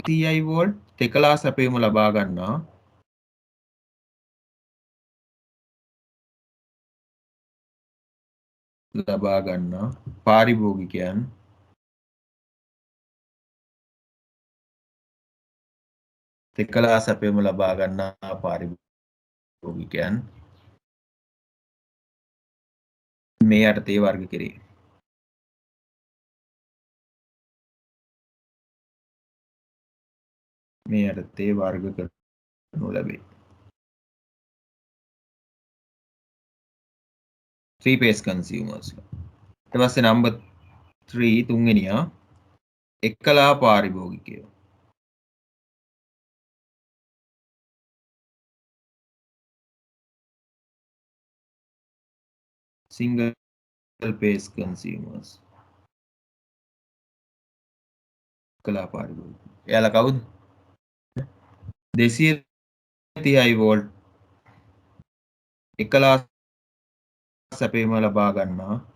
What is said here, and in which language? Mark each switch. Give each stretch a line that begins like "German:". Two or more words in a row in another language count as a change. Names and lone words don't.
Sinhala: 30 වෝල්ට් තෙකලා සැපයීම ලබා ගන්නා පාරිභෝගිකයන් තෙකලා සැපයීම ලබා ගන්නා පාරිභෝගිකයන් මේ යටතේ වර්ග කෙරේ. මේ යටතේ වර්ග කරනු ලැබේ.
English: three phase consumers.
Sinhala: ඊට පස්සේ number 3 තුන්වෙනියා එකලා පාරිභෝගිකයෝ.
English: single phase consumers.
Sinhala: එකලා පාරිභෝගිකයෝ. එයාලා කවුද? 230 වෝල්ට් එකලා සැපයීම ලබා ගන්නා